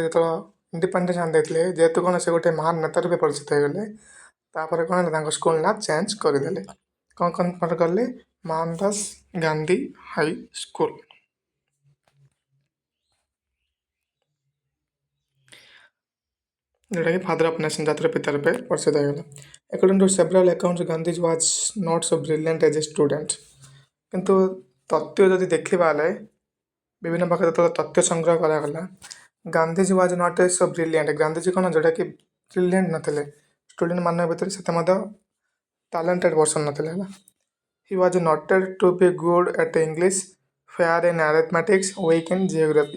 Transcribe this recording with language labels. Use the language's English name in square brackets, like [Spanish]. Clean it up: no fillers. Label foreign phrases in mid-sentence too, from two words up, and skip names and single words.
[Odia] ଯେତେବେଳେ ଇଣ୍ଡିପେଣ୍ଡେନ୍ସ ଆଣି ଦେଇଥିଲେ, ଯେହେତୁ କ'ଣ ସେ ଗୋଟେ ମହାନ ନେତା ରୂପେ ପରିଚିତ ହେଇଗଲେ, ତାପରେ କ'ଣ ହେଲା? ତାଙ୍କ ସ୍କୁଲ ନାଁ ଚେଞ୍ଜ କରିଦେଲେ। କ'ଣ କନଭର୍ଟ କଲେ? ମୋହନ ଦାସ ଗାନ୍ଧୀ ହାଇ ସ୍କୁଲ। ଯେଉଁଟାକି [English] father of nation, [Odia] ଜାତିର ପିତା ରୂପେ ପରିଚିତ ହେଇଗଲା। [English] According to several accounts, Gandhi was not so brilliant as a student. [Odia] କିନ୍ତୁ ତଥ୍ୟ ଯଦି ଦେଖିବା ହେଲେ ବିଭିନ୍ନ ପ୍ରକାର ଯେତେବେଳେ ତଥ୍ୟ ସଂଗ୍ରହ କରାଗଲା, ଗାନ୍ଧିଜୀ [English] was not a so brilliant. [Odia] ଗାନ୍ଧିଜୀ କ'ଣ ଯୋଉଟାକି ବ୍ରିଲିଆଣ୍ଟ ନଥିଲେ, ଷ୍ଟୁଡେଣ୍ଟ ମାନଙ୍କ ଭିତରେ ସେତେ ମଧ୍ୟ [English] talented person [Odia] ନଥିଲେ ହେଲା। [English] He was noted to be good at English, fair in arithmetics, weak in geography.